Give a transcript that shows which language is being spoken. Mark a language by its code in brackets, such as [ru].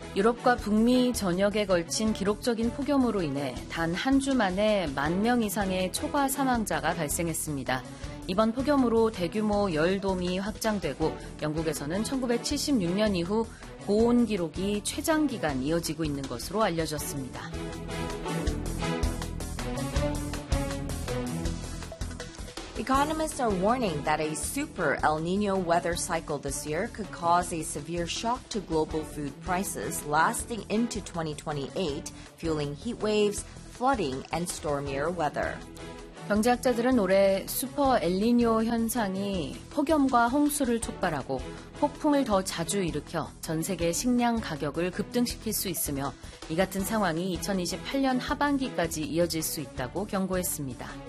[ko] 유럽과 북미 전역에 걸친 기록적인 폭염으로 인해 단 한 주 만에 만명 이상의 초과 사망자가 발생했습니다. 이번 폭염으로 대규모 열돔이 확장되고 영국에서는 1976년 이후 고온 기록이 최장 기간 이어지고 있는 것으로 알려졌습니다. [en] Economists are warning that a super El Nino weather cycle this year could cause a severe shock to global food prices lasting into 2028, fueling heat waves, flooding, and stormier weather. [ko] 경제학자들은 올해 슈퍼 엘니뇨 현상이 폭염과 홍수를 촉발하고 폭풍을 더 자주 일으켜 전 세계 식량 가격을 급등시킬 수 있으며 이 같은 상황이 2028년 하반기까지 이어질 수 있다고 경고했습니다.